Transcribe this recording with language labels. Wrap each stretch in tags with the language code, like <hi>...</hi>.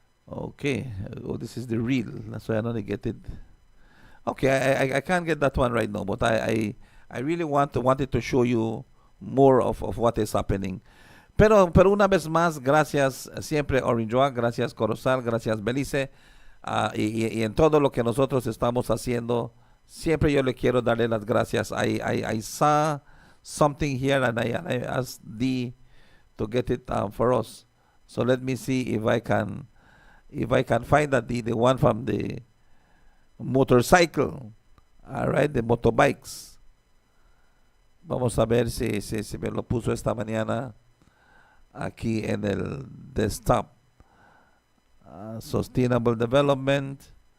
<en>Okay, oh, this is the real. That's why I don't get it. Okay, I can't get that one right now, but I really wanted to show you more of what is happening.</en> <es>Pero una vez más, gracias siempre Orange Walk, gracias Corozal, gracias Belize, y en todo lo que nosotros estamos haciendo, siempre yo le quiero darle las gracias.</es> <en>I saw something here and I asked Dee to get it for us. So let me see if I can find that the one from the motorcycle, all right, the motorbikes.</en> <es>Vamos a ver si me lo puso esta mañana aquí en el desktop.</es> <en>Sustainable development.</en>